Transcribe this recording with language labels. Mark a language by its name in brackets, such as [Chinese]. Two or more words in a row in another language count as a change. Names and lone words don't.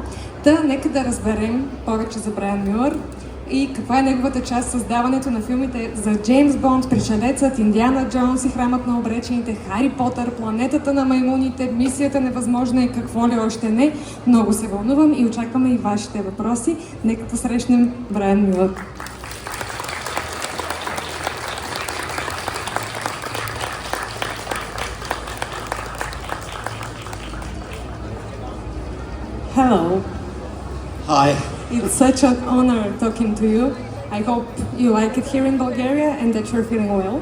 [Bulgarian] Нека да разберем повече за Брайан Мюир и каква е неговата част в създаването на филмите за Джеймс Бонд, Пришелецът, Индиана Джонс и Храмът на обречените, Хари Потър, Планетата на маймуните, Мисията невъзможна и какво ли още не. Много се вълнувам и очакваме и вашите въпроси. Нека посрещнем Брайан Мюир. [English] Hello. Hi. It's such an honor talking to you. I hope you like it here in Bulgaria and that you're feeling well.